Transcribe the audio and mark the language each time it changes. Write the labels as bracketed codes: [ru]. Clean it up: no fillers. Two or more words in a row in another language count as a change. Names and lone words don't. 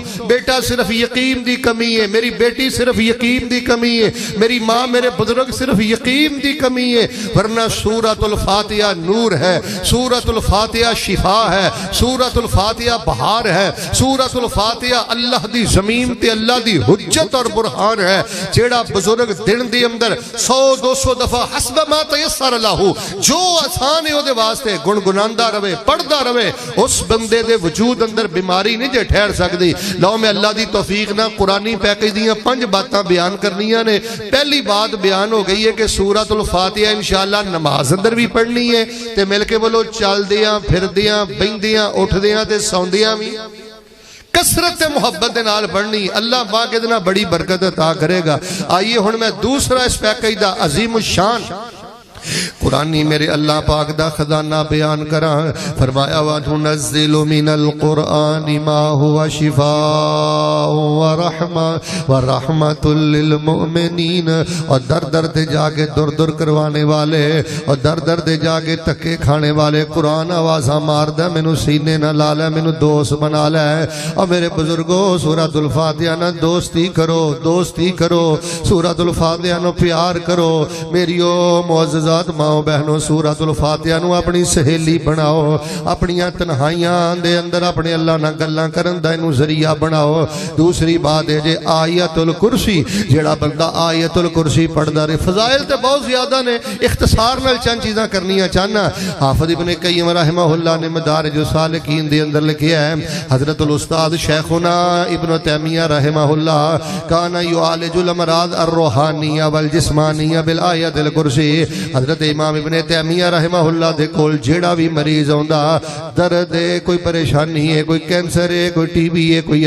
[pa] بیٹا صرف یقین دی کمی ہے، میری بیٹی صرف یقین دی کمی ہے، میری ماں میرے بزرگ صرف یقین دی کمی ہے، ورنہ سورۃ الفاتحہ نور ہے، سورۃ الفاتحہ شفا ہے، سورۃ الفاتحہ بہار ہے، سورۃ الفاتحہ اللہ دی زمین تے اللہ دی حجت اور برہان ہے۔ جیڑا بزرگ دن دی اندر 100-200 دفعہ [ar] حسب ما تیسر [pa] لہو، جو آسان ہے دے واسطے گنگناندہ رہے پڑھدا رہے، اس بندے دے وجود اندر بیماری نہیں جے ٹھہر سکتی۔ لو میں اللہ دی توفیق نہ قرآنی پیکج دیاں 5 باتاں بیان کرنیاں نے۔ پہلی بات بیان ہو گئی ہے کہ سورۃ الفاتحہ انشاءاللہ نماز اندر بھی پڑھنی ہے تے مل کے بولو چل دیاں پھر دیاں بہندیاں اٹھ دیاں تے سوندیاں بھی کثرت محبت دے نال پڑھنی، اللہ پاک اتنا بڑی برکت عطا کرے گا۔ آئیے ہن میں دوسرا اس پیکج دا عظیم الشان قرآنی میرے اللہ پاک دا خزانہ بیان کراں۔ [ar] فرمایا وَنُنَزِّلُ مِنَ الْقُرْآنِ مَا هُوَ شِفَاءٌ وَرَحْمَةٌ لِّلْمُؤْمِنِينَ، [pa] اور در در دے جا کے در در کروانے والے اور در در دے جا کے تکے کھانے والے قرآن آوازہ مار دے مینوں سینے نہ لا لے، مینوں دوست بنا لے۔ اور میرے بزرگوں سورۃ الفاتحہ نہ دوستی کرو، دوستی کرو، سورۃ الفاتحہ نو پیار کرو۔ میریو معززات ماں بہنوں سورۃ الفاتحہ نو اپنی سہیلی بناؤ، اپنیاں تنہائیاں دے اندر اپنے اللہ نہ گلاں کرن دا اینو ذریعہ بناؤ۔ دوسری بات ہے جے آیت الکرسی، جیڑا بندہ آیت الکرسی پڑھدا رہے، فضائل تے بہت زیادہ نے، اختصار نال چند چیزاں کرنیاں چاہنا۔ حافظ ابن قیم رحمہ اللہ نے مدارج السالکین دے اندر لکھیا ہے، [ar] حضرت الاستاذ شیخنا ابن تیمیہ رحمہ اللہ کان یعالج الامراض الروحانیہ والجسمانیہ بالآیت الکرسی۔ [pa] حضرت امام ابن تیمیہ رحمہ اللہ دے کول جیڑا بھی مریض ہوندا، درد ہے، کوئی پریشانی ہے، کوئی کینسر ہے، کوئی ٹی بی ہے، کوئی